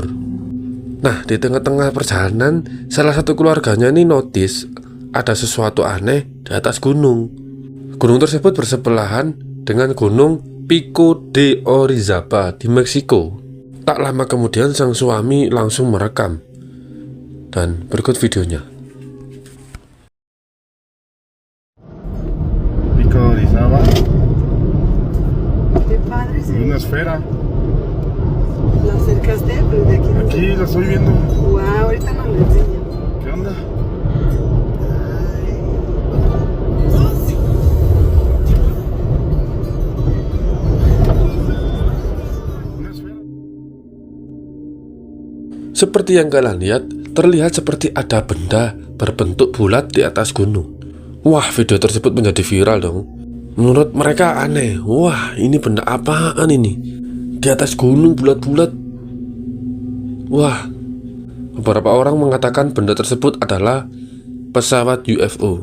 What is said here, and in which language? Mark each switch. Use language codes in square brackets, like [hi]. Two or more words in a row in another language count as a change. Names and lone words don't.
[id] Nah, di tengah-tengah perjalanan, salah satu keluarganya ini notice ada sesuatu aneh di atas gunung. Gunung tersebut bersebelahan dengan gunung Pico de Orizaba di Meksiko. Tak lama kemudian sang suami langsung merekam. Dan berikut videonya. Pico de Orizaba. [es] Qué padre se Una ve. esfera. ¿La acercaste? Pero de aquí no Aquí se ve. la estoy viendo. Wow, ahorita nos lo enseño. ¿Qué onda? Una esfera. [id] Seperti yang kalian lihat, terlihat seperti ada benda berbentuk bulat di atas gunung. Wah, video tersebut menjadi viral dong. Menurut mereka aneh. Wah, ini benda apaan ini? Di atas gunung bulat-bulat. Wah, beberapa orang mengatakan benda tersebut adalah pesawat UFO.